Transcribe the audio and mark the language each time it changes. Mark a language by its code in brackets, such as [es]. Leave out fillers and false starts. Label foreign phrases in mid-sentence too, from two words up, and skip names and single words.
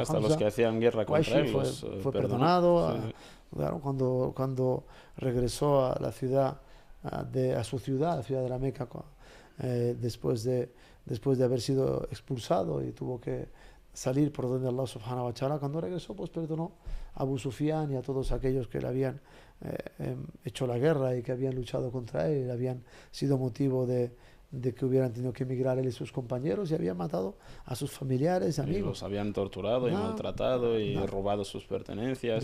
[es] hasta Hamza, los que hacían guerra contra él fue perdonado. Claro, cuando regresó a la ciudad, a su ciudad, a la ciudad de la Meca, después de haber sido expulsado y tuvo que salir por donde Allah [ar] سبحانه وتعالى, [es] cuando regresó pues perdonó a Abu Sufyan y a todos aquellos que le habían hecho la guerra y que habían luchado contra él, y habían sido motivo de que hubieran tenido que emigrar él y sus compañeros, y habían matado a sus familiares, amigos. Y los habían torturado y maltratado y robado sus pertenencias.